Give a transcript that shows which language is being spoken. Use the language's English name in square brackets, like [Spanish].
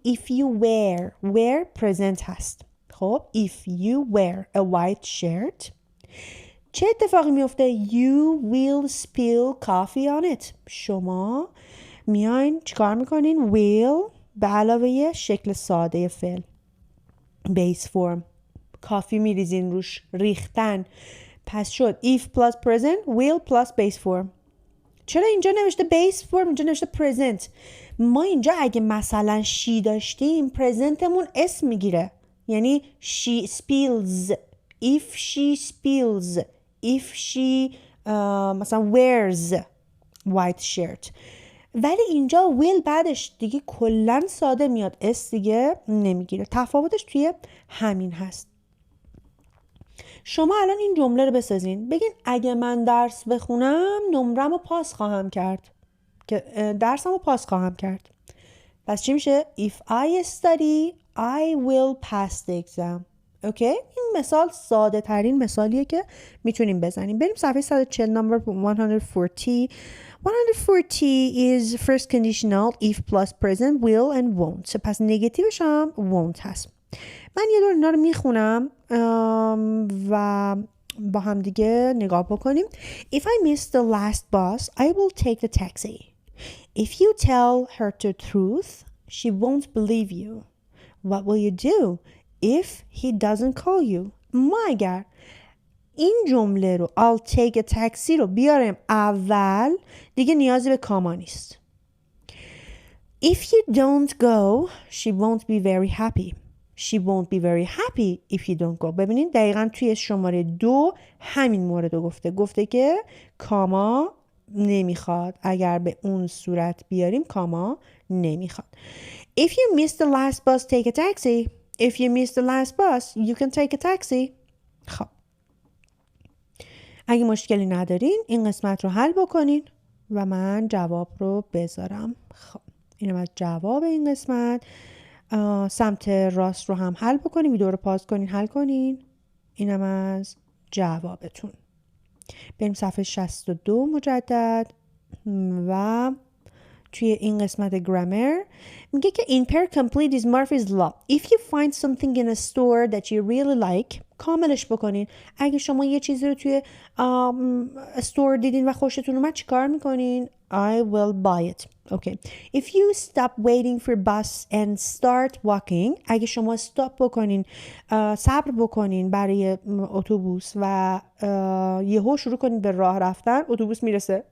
[English] if you wear present [Persian] هست. [English] خب if you wear a white shirt [Persian] چه اتفاقی میفته؟ [English] You will spill coffee on it. [Persian] شما میاین چیکار میکنین؟ will به علاوه شکل ساده فعل base form کافی میریزین روش، ریختن. پس شد [English] if plus present will plus base form. [Persian] چرا اینجا نوشته base form اینجا نوشته present؟ ما اینجا اگه مثلا she داشتیم presentمون اسم میگیره، یعنی she spills، [English] if she spills، [Persian] if she مثلا wears white shirt. ولی اینجا will بعدش دیگه کلن ساده میاد، اس دیگه نمیگیره. تفاوتش توی همین هست. شما الان این جمله رو بسازین، بگین اگه من درس بخونم نمرم رو پاس خواهم کرد، که درسم رو پاس خواهم کرد. پس چی میشه؟ [English] If I study I will pass the exam. [Persian] اوکی؟ این مثال ساده ترین مثالیه که میتونیم بزنیم. بریم صفحه 140 نمبر 140. [English] 140 is first conditional if plus present will and won't. [Persian] پس نگتیوش هم won't هست. من یه دور اینا رو میخونم و با هم دیگه نگاه بکنیم. [English] If I miss the last bus, I will take the taxi. If you tell her the truth, she won't believe you. What will you do if he doesn't call you? [Persian] ما اگر این جمله رو [English] I'll take a taxi [Persian] رو بیاریم اول، دیگه نیازی به کاما نیست. [English] If you don't go, she won't be very happy. She won't be very happy if you don't go. [Persian] ببینید دقیقا توی شماره 2 همین مورد رو گفته که کاما نمیخواد. اگر به اون صورت بیاریم کاما نمیخواد. [English] If you miss the last bus, take a taxi. If you miss the last bus, you can take a taxi. [Persian] خب اگه مشکلی ندارین این قسمت رو حل بکنین و من جواب رو بذارم. خب اینم از جواب این قسمت. سمت راست رو هم حل بکنین، ویدیو رو پاز کنین حل کنین. اینم از جوابتون. بریم صفحه 62 مجدد و توی این قسمت گرامر میگه که [English] in pair complete is Murphy's law. If you find something in a store that you really like, [Persian] کاملش بکنین. اگه شما یه چیزی رو توی استور دیدین و خوشتون اومد چی کار میکنین؟ [English] I will buy it. Okay. If you stop waiting for bus and start walking, [Persian] اگه شما استاپ بکنین، صبر بکنین برای اتوبوس و یهو شروع کنین به راه رفتن، اتوبوس میرسه.